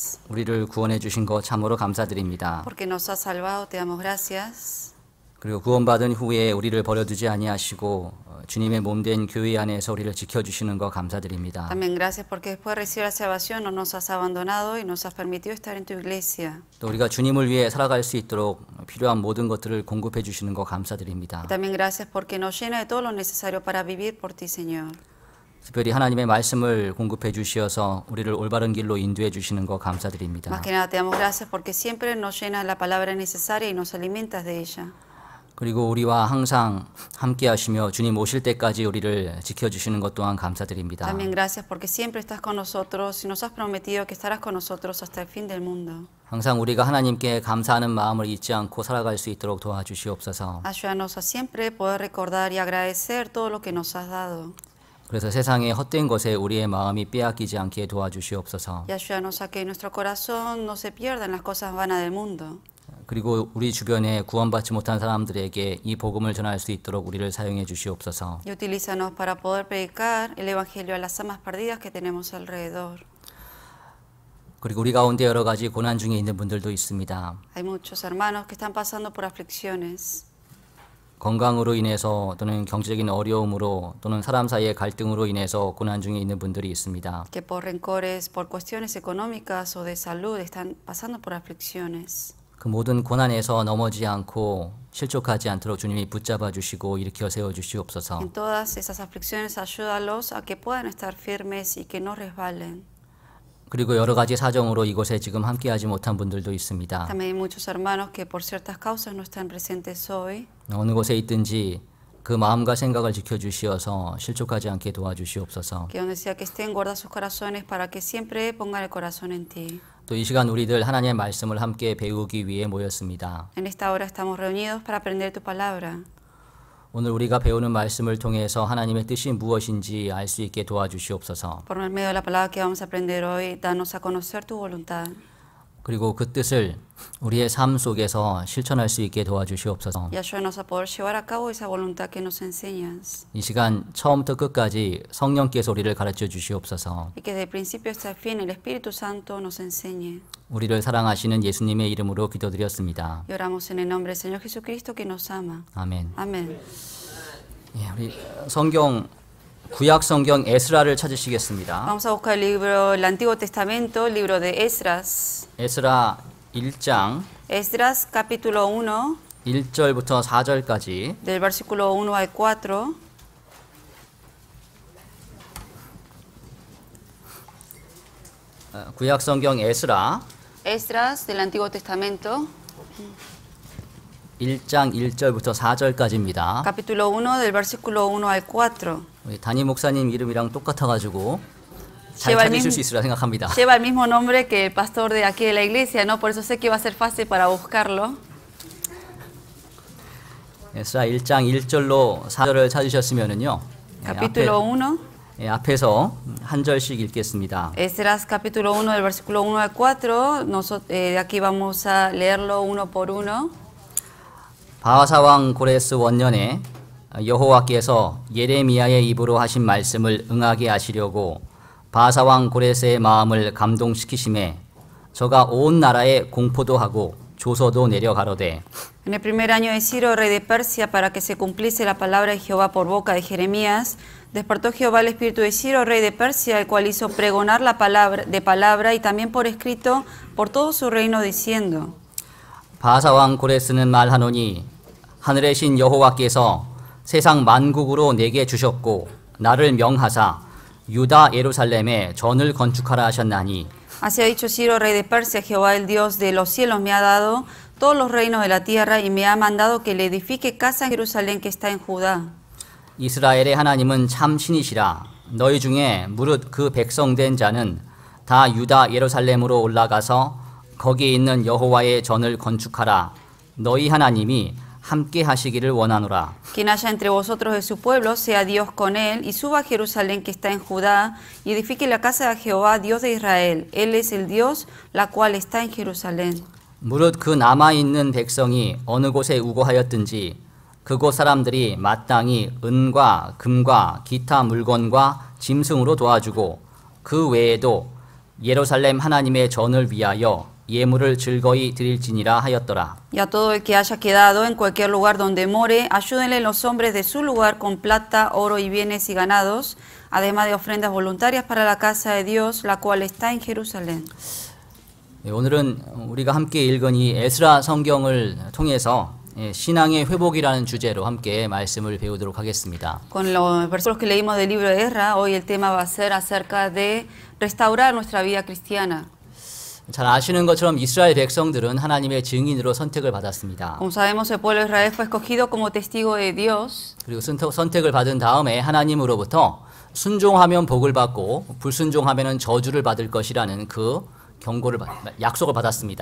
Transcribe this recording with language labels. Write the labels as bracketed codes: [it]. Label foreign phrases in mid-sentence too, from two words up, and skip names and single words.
[ko] 우리를 구원해 주신 것 참으로 감사드립니다. [es] porque nos has salvado, te damos gracias. [ko] 그리고 구원받은 후에 우리를 버려두지 아니하시고 주님의 몸된 교회 안에서 우리를 지켜주시는 것 감사드립니다. [es] También gracias porque después de recibir la salvación no nos has abandonado y nos has permitido estar en tu iglesia. [ko] 또 우리가 주님을 위해 살아갈 수 있도록 필요한 모든 것들을 공급해 주시는 것 감사드립니다. [es] También gracias porque nos llena de todo lo necesario para vivir por ti, Señor. [ko] 특별히 하나님의 말씀을 공급해 주시어서 우리를 올바른 길로 인도해 주시는 것 감사드립니다. [es] Más que nada te damos gracias porque siempre nos llenas la palabra necesaria y nos alimentas de ella. [ko] 그리고 우리와 항상 함께 하시며 주님 오실 때까지 우리를 지켜주시는 것 또한 감사드립니다. [es] También gracias porque siempre estás con nosotros y nos has prometido que estarás con nosotros hasta el fin del mundo. [ko] 항상 우리가 하나님께 감사하는 마음을 잊지 않고 살아갈 수 있도록 도와주시옵소서. [es] Ayúdanos a siempre poder recordar y agradecer todo lo que nos has dado. [ko] 그래서 세상의 헛된 것에 우리의 마음이 빼앗기지 않게 도와주시옵소서. [es] Y ayúdanos a que nuestro corazón no se pierda en las cosas vanas del mundo. [ko] 그리고 우리 주변에 구원받지 못한 사람들에게 이 복음을 전할 수 있도록 우리를 사용해 주시옵소서. [es] Y utilízanos para poder predicar el evangelio a las almas perdidas que tenemos alrededor. [ko] 그리고 우리 가운데 여러 가지 고난 중에 있는 분들도 있습니다. [es] Hay muchos hermanos que están pasando por aflicciones. [ko] 건강으로 인해서 또는 경제적인 어려움으로 또는 사람 사이의 갈등으로 인해서 고난 중에 있는 분들이 있습니다. [es] Que por rencores, por cuestiones económicas o de salud están pasando por aflicciones. [ko] 그 모든 고난에서 넘어지지 않고 실족하지 않도록 주님이 붙잡아 주시고 일으켜 세워 주시옵소서. [es] En todas esas aflicciones ayúdalos a que puedan estar firmes y que no resbalen. [ko] 그리고 여러 가지 사정으로 이곳에 지금 함께하지 못한 분들도 있습니다. [es] También hay muchos hermanos que por ciertas causas no están presentes hoy. [ko] 어느 곳에 있든지 그 마음과 생각을 지켜주시어서 실족하지 않게 도와주시옵소서. [es] Que donde sea que estén, guarda sus corazones para que siempre pongan el corazón en ti. [ko] 또 이 시간 우리들 하나님의 말씀을 함께 배우기 위해 모였습니다. [es] En esta hora estamos reunidos para aprender tu palabra. [ko] 오늘 우리가 배우는 말씀을 통해서 하나님의 뜻이 무엇인지 알 수 있게 도와주시옵소서. [es] Por medio de la palabra que vamos a aprender hoy, danos a conocer tu voluntad. [ko] 그리고 그 뜻을 우리의 삶 속에서 실천할 수 있게 도와주시옵소서. [es] Y ayúdanos a poder llevar a cabo esa voluntad que nos enseñas. [ko] 이 시간 처음부터 끝까지 성령께서 우리를 가르쳐 주시옵소서. [es] Y que desde el principio hasta el fin el Espíritu Santo nos enseñe. [ko] 우리를 사랑하시는 예수님의 이름으로 기도드렸습니다. [es] Y oramos en el nombre del Señor Jesucristo que nos ama. [ko] 아멘. [es] Amén. [ko] 예, 우리 성경 구약 성경 에스라를 찾으시겠습니다. [es] Vamos a buscar el libro, el Antiguo Testamento, el libro de Esdras. [ko] 에스라 1장 [es] Esdras capítulo 1, [ko] 1절부터 4절까지 [es] del versículo 1 al 4. [ko] 구약 성경 에스라 [es] Esdras del Antiguo Testamento, [ko] 1장 1절부터 4절까지입니다. [es] capítulo 1, del versículo 1 al 4. [ko] 우리 담임 목사님 이름이랑 똑같아가지고 잘 [es] Lleva el [ko] 찾으실 [es] mismo- [ko] 수 있으리라 생각합니다. [es] Lleva el mismo nombre que el pastor de aquí de la iglesia, ¿no? Por eso sé que va a ser fácil para buscarlo. [ko] 에스라 1장 1절로 4절을 찾으셨으면은요. [es] Capítulo 1, [ko] 앞에서 한 절씩 읽겠습니다. [es] Esdras capítulo 1, del versículo 1 al 4. De aquí vamos a leerlo uno por uno. [ko] 바하사 왕 고레스 원년에 여호와께서 예레미야의 입으로 하신 말씀을 응하게 하시려고 바하사 왕 고레스의 마음을 감동시키심에 저가 온 나라에 공포도 하고 조서도 내려가로되 [es] En el primer año de Ciro, rey de Persia, para que se cumpliese la palabra de Jehová por boca de Jeremías, despertó Jehová el espíritu de Ciro, rey de Persia, el cual hizo pregonar la palabra y también por escrito por todo su reino, diciendo: [ko] 바하사 왕 고레스는 말하노니 하늘의 신 여호와께서 세상 만국으로 내게 주셨고 나를 명하사 유다 예루살렘에 전을 건축하라 하셨나니 [es] Así ha dicho Ciro, rey de Persia: Jehová, el Dios de los cielos, me ha dado todos los reinos de la tierra y me ha mandado que le edifique casa en Jerusalén que está en Judá. [ko] 이스라엘의 하나님은 참 신이시라. 너희 중에 무릇 그 백성된 자는 다 유다 예루살렘으로 올라가서 거기 있는 여호와의 전을 건축하라. 너희 하나님이 함께 하시기를 원하노라. [es] Quien haya entre vosotros de su pueblo, sea Dios con él, y suba a Jerusalén que está en Judá, y edifique la casa de Jehová, Dios de Israel. Él es el Dios, la cual está en Jerusalén. [ko] 무릇 그 남아있는 백성이 어느 곳에 우거하였든지 그곳 사람들이 마땅히 은과 금과 기타 물건과 짐승으로 도와주고 그 외에도 예루살렘 하나님의 전을 위하여 예물을 즐거이 드릴지니라 하였더라. [es] Y a todo el que haya quedado en cualquier lugar donde more, ayúdenle los hombres de su lugar con plata, oro y bienes y ganados, además de ofrendas voluntarias para la casa de Dios, la cual está en Jerusalén. [ko] 오늘은 우리가 함께 읽은 이 에스라 성경을 통해서 신앙의 회복이라는 주제로 함께 말씀을 배우도록 하겠습니다. [es] Con los versículos que leímos del libro de Ezra, hoy el tema va a ser acerca de restaurar nuestra vida cristiana. [ko] 잘 아시는 것처럼 이스라엘 백성들은 하나님의 증인으로 선택을 받았습니다. [es] Como sabemos, el pueblo de Israel fue escogido como testigo de Dios. [ko] 그리고 선택을 받은 다음에 하나님으로부터 순종하면 복을 받고 불순종하면 저주를 받을 것이라는 그 약속을 받았습니다.